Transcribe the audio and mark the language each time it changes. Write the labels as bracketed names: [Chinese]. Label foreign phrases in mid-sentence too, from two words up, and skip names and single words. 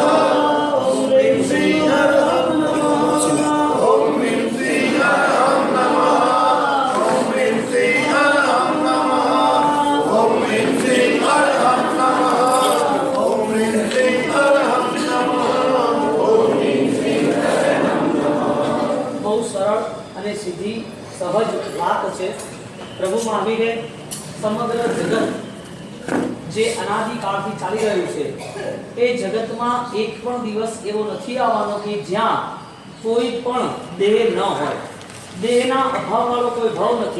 [Sanskrit] ॐ ह्रीं श्रीं अरहं नमः। ॐ ह्रीं श्रीं अरहं नमः। ॐ ह्रीं श्रीं अरहं नमः। ॐ ह्रीं श्रीं अरहं नमः। ॐ ह्रीं श्रीं अरहं नमः। ॐ ह्रीं श्रीं अरहं नमः। [Gujarati] બહુ સરળ અને સીધી સહજ વાત છે। પ્રભુ મહાવીરે સમગ્ર જગત જે અનાદિકાળથી ચાલી રહ્યું છે એ જગતમાં એક પણ દિવસ એવો નથી આવવાનો કે જ્યાં કોઈ પણ દેહ ન હોય, દેહના અભાવવાળો કોઈ ભાવ નથી।